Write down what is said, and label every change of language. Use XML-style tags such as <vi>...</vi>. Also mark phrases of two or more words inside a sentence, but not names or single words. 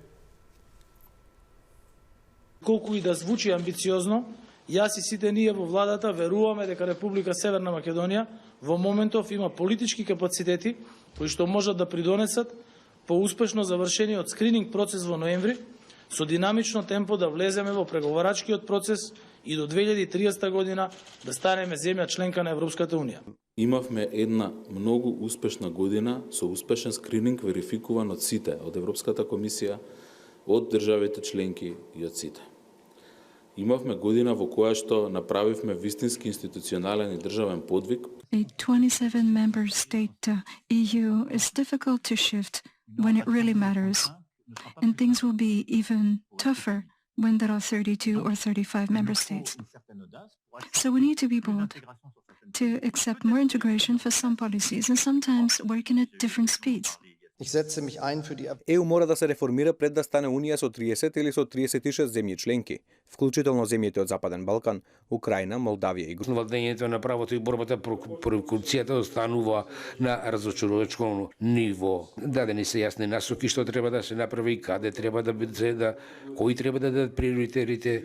<mk>Колку и да звучи амбициозно, јас и сите ние во владата веруваме дека Република Северна Македонија во моментов има политички капацитети кои што можат да придонесат по успешно завршениот скрининг процес во ноември, со динамично темпо да влеземе во преговарачкиот процес и до 2030 година да станеме земја членка на Европската Унија. Имавме една многу успешна година со успешен скрининг верификуван од сите, од Европската комисија, од државите членки и од сите. Имавме година во која што направивме вистински институционален и државен подвиг.</mk> <en>A 27-member state EU is difficult to shift when it really matters, and things will be even tougher when there are 32 or 35 member states. So we need to be bold, to accept more integration for some policies and sometimes working at different speeds.</en> <mk>ЕУ мора да се реформира пред да стане Унија со 30 или со 36 земји членки, вклучително земјите од Западен Балкан, Украина, Молдавија и Грузија. Владењето на правото и борбата против корупцијата останува на разочарувачко ниво. Дадени се јасни насоки што треба да се направи, каде треба да биде, кои треба да дадат приоритетите.</mk>